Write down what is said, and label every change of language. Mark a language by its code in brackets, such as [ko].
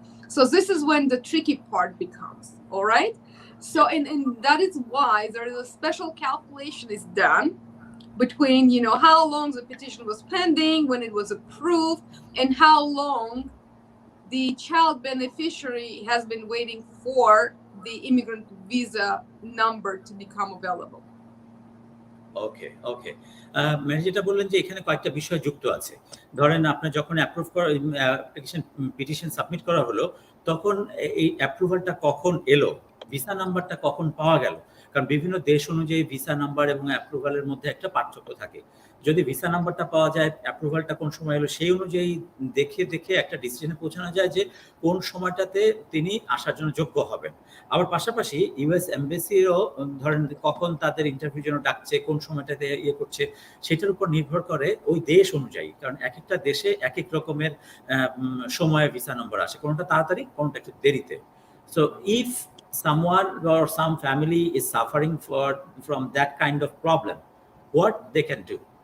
[en] So this is when the tricky part becomes, all right? So, and that is why there is a special calculation is done between, how long the petition was pending, when it was approved, and how long the child beneficiary has been waiting for the immigrant visa number to become available. [bn] Okay okay madam যেটা বললেন যে এখানে কয়েকটা বিষয় যুক্ত আছে। ধরেন আপনার যখন অ্যাপ্রুভ করা পিটিশন সাবমিট করা হলো, তখন এই অ্যাপ্রুভালটা কখন এলো, ভিসা নাম্বারটা কখন পাওয়া গেল, কারণ বিভিন্ন দেশ অনুযায়ী ভিসা নাম্বার এবং অ্যাপ্রুভালের মধ্যে একটা পার্থক্য থাকে। যদি ভিসা নাম্বারটা পাওয়া যায়, অ্যাপ্রুভালটা কোন সময় এলো, সেই অনুযায়ী দেখে একটা ডিসিশনে পৌঁছানো যায় যে কোন সময়টাতে তিনি আসার জন্য যোগ্য হবেন। আবার পাশাপাশি ইউএস এমবেসিরও ধরেন কখন তাদের ইন্টারভিউর জন্য ডাকছে, কোন সময়টাতে করছে, সেটার উপর নির্ভর করে ওই দেশ অনুযায়ী, কারণ এক একটা দেশে এক এক রকমের সময়ে ভিসা নম্বর আসে, কোনটা তাড়াতাড়ি, কোনটা একটু দেরিতে। [en] So if someone or some family is suffering from that kind of problem, what they can do?